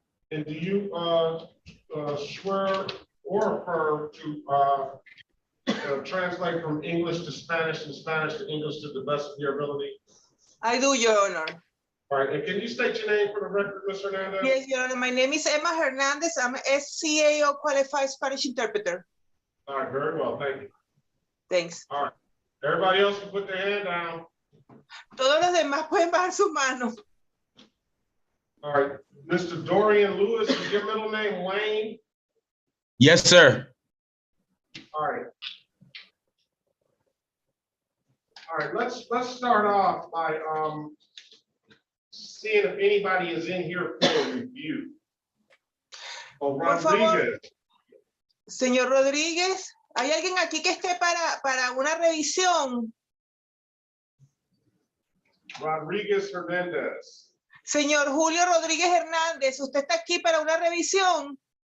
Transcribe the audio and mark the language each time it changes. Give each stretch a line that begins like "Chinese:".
English: And do you swear or affirm to translate from English to Spanish and Spanish to English to the best of your ability? I do, Your Honor. All right, and can you state your name for the record, Ms. Hernandez? Yes, Your Honor. My name is Emma Hernandez. I'm a SCAO qualified Spanish interpreter. All right, very well, thank you. Thanks. All right, everybody else can put their hand down.
Spanish: Todos los demás pueden bajar su mano.
English: All right, Mr. Dorian Lewis, is your middle name Wayne? Yes, sir. All right. All right, let's start off by seeing if anybody is in here for a review. Oh, Rodriguez.
Spanish: Señor Rodríguez, ¿hay alguien aquí que esté para una revisión?
English: Rodríguez Hernandez.
Spanish: Señor Julio Rodríguez Hernández, ¿usted está aquí para una revisión?